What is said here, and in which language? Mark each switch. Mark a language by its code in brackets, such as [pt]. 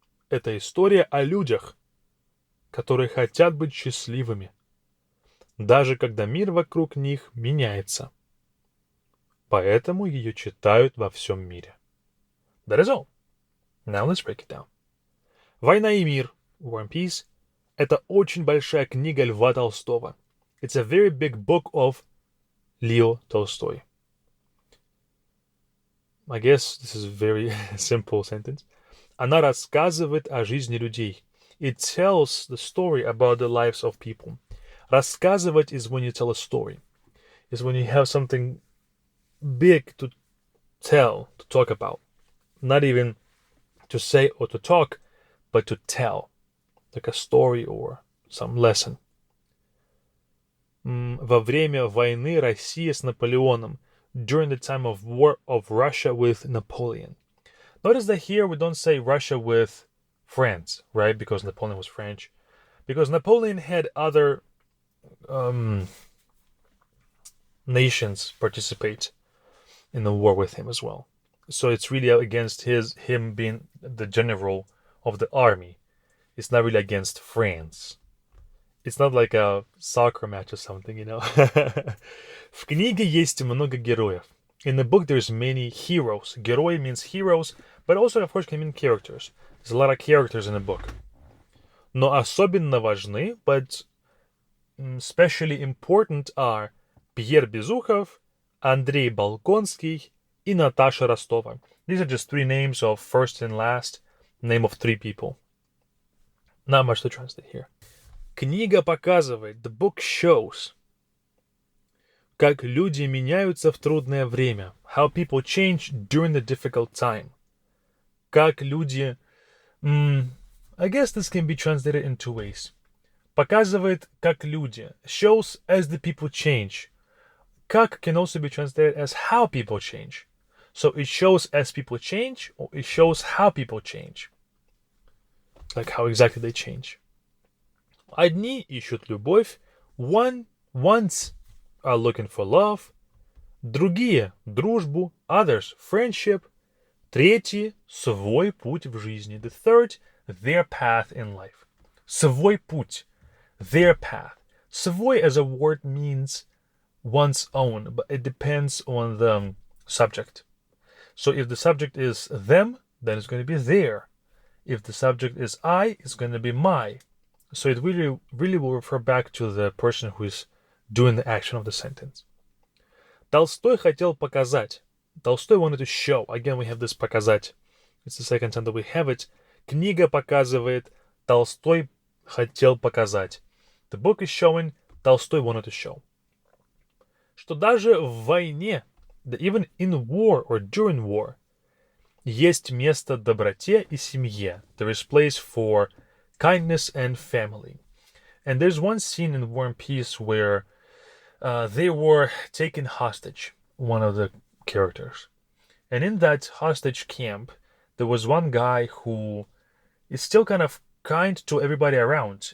[ru] Это история о людях, которые хотят быть счастливыми, даже когда мир вокруг них меняется. Поэтому ее читают во всем мире. [en] That is all. Now let's break it down. [ru] «Война и мир» War and Peace — это очень большая книга Льва Толстого. [en] It's a very big book of Leo Tolstoy. I guess this is a very simple sentence. [ru] Она рассказывает о жизни людей. [en] It tells the story about the lives of people. Рассказывать is when you tell a story. Is when you have something big to tell, to talk about. Not even to say or to talk, but to tell. Like a story or some lesson. [ru] Во время войны России с Наполеоном. [en] During the time of war of Russia with Napoleon. Notice that here we don't say Russia with France, right? Because Napoleon was French. Because Napoleon had other nations participate in the war with him as well. So it's really against him being the general of the army. It's not really against France. It's not like a soccer match or something, you know. [ru] В книге есть много героев. [en] In the book, there's many heroes. Герой means heroes, but also, of course, can mean characters. There's a lot of characters in the book. [ru] Но особенно важны, [en] but especially important are [ru] Пьер Безухов, Андрей Балконский, и Наташа Ростова. [en] These are just three names of first and last, name of three people. Not much to translate here. [ru] Книга показывает, [en] the book shows, [ru] как люди меняются в трудное время, [en] how people change during the difficult time. [ru] Как люди... [en] I guess this can be translated in two ways. [ru] Показывает, как люди. [en] Shows as the people change. Как can also be translated as how people change. So it shows as people change, or it shows how people change. Like how exactly they change. [ru] Одни ищут любовь. [en] Ones are looking for love. [ru] Другие – дружбу. [en] Others – friendship. [ru] Третьи – свой путь в жизни. [en] The third – their path in life. [ru] Свой путь. [en] Their path. Свой as a word means one's own, but it depends on the subject. So if the subject is them, then it's going to be their. If the subject is I, it's going to be my. So it really will refer back to the person who is doing the action of the sentence. [ru] Толстой хотел показать. [en] Tolstoy wanted to show. Again, we have this показать. It's the second time that we have it. [ru] Книга показывает. Толстой хотел показать. [en] The book is showing. Tolstoy wanted to show. [ru] Что даже в войне, [en] that even in war or during war, [ru] есть место доброте и семье. [en] There is place for kindness and family. And there's one scene in War and Peace where they were taken hostage, one of the characters. And in that hostage camp, there was one guy who is still kind of kind to everybody around.